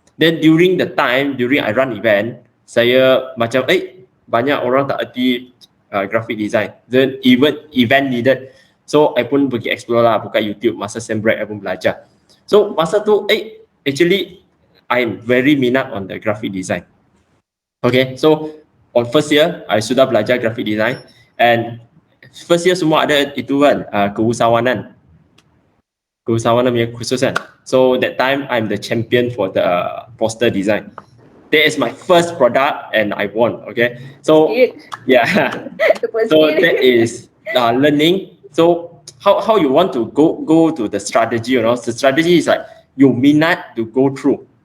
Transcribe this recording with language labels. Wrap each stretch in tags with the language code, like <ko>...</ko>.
<en>Then during the time during I run event,</en> <ms>saya macam banyak orang tak erti</ms> <en>graphic design. Then even event needed. So I</en> <ms>pun pergi</ms> <en>explore lah, buka YouTube. Masa sem break I</en> <ms>pun belajar.</ms> <en>So</en> <ms>masa tu</ms> <en>actually I'm very</en> <ms>minat</ms> <en>on the graphic design. Okay, so on first year I</en> <ms>sudah belajar</ms> <en>graphic design. And first year</en> <ms>semua ada itu kan, keusahawanan punya khusus kan.</ms> <en>So that time I'm the champion for the poster design. That is my first product and I won. Okay, so yeah, so that is learning. So how you want to go to the strategy, you know. The strategy is like you</en> <ms>minat</ms> <en>to go through.</en>